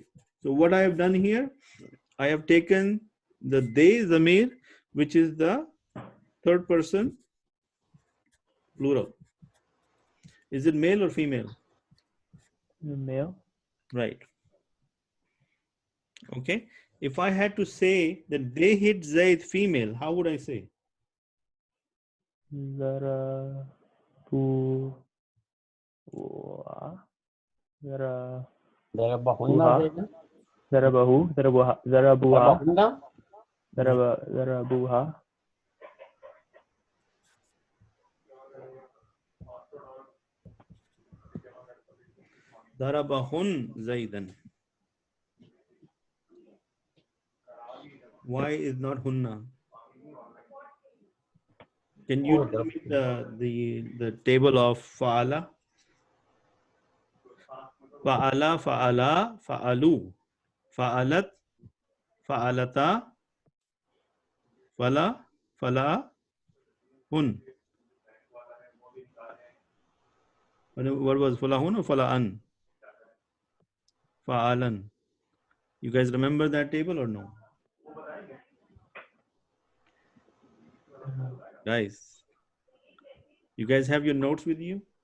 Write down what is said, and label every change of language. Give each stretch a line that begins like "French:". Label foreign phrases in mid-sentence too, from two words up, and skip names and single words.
English: So what I have done here, I have taken the they zamir, which is the third person plural. Is it male or female? Male. Right. Okay. If I had to say that they hit Zaid female, how would I say?
Arabic: Zarabu. Zara. ضربهن زيدا. ضربه. ضربوها. ضربوها. Darabahunna. Zarabuha. ضربهم زيدا.
English: Why is not hunna? Can you tell me the table of fa'ala?
Arabic: فعل، فعلا، فعلوا، فعلت، فعلتا، فعلا، فعلا، هن.
English: What was falahun or fala'an?
Arabic: Fa'alan.
English: You guys remember that table or no? Guys, you guys have your notes with you?